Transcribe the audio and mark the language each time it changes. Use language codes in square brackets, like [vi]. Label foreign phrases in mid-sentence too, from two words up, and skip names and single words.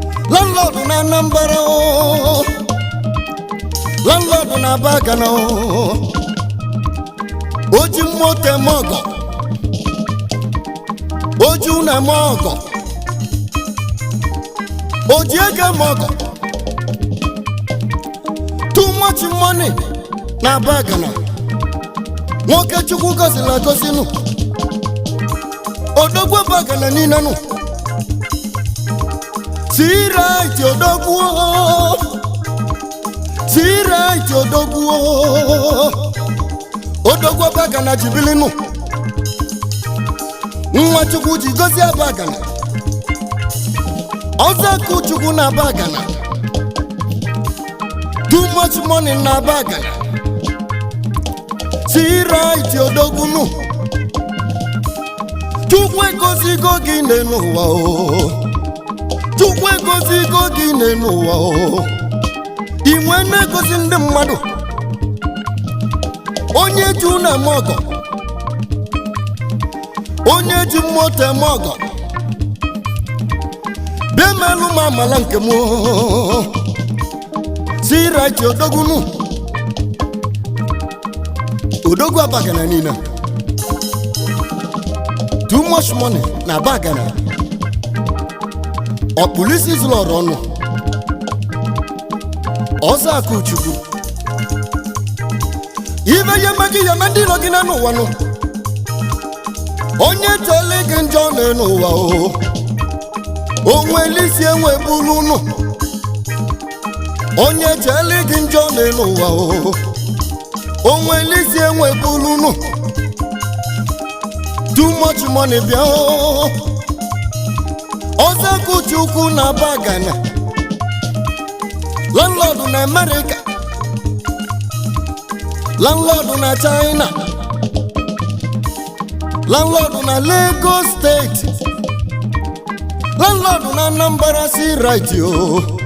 [ig] Landlord na Anambra o. Landlord na Aba, Ghana o. O ji moto eme ọgọ. O ji unu eme ọgọ. O ji ego eme ọgọ. [en] Too much money [ig] na Aba, Ghana. Nwoke Chukwu gọziri agọzi nụ. Odogwu Aba, Ghana niile nụ. [en] See right, [ig] Odogwu o. [en] See right, [ig] Odogwu o. Odogwu Aba, Ghana ji bili nụ. Nwa Chukwu ji gọzie Aba, Ghana. Ọzọ Akụ Chukwu na Aba, Ghana. [en] Too much money [ig] na Aba, Ghana. [en] See right, [ig] Odogwu nụ. Chukwu egozigo gị n'elu ụwa o. Chukwu egozigo gị n'elu ụwa o. Ị nwee na-egozi ndị mmadụ. Onye ji unu eme ọgọ. Onye ji moto eme ọgọ. Bịa melụ m amala nke m o. [en] See right, [ig] Odogwu nụ. Odogwu Aba, Ghana niile. [en] Too much money [ig] na Aba, Ghana. Ọ kpụrụ isi zụrụ ọrụ ọnụ. Ọzọ Akụ Chukwu. Ibe ya eme gị, ya eme ndị iro gị n'ụwa nụ. Onye chọrọ gị njọ n'ụwa o. O nwere isi enwe bulu nụ. Onye chọrọ gị njọ n'ụwa o. O nwere isi enwe bulu nụ. [en] Too much money [ig] bịa o. Ọzọ Akụ Chukwu na Aba, Ghana. Landlord na America. Landlord na China. Landlord na Lagos State. Landlord na Anambra si right, yo.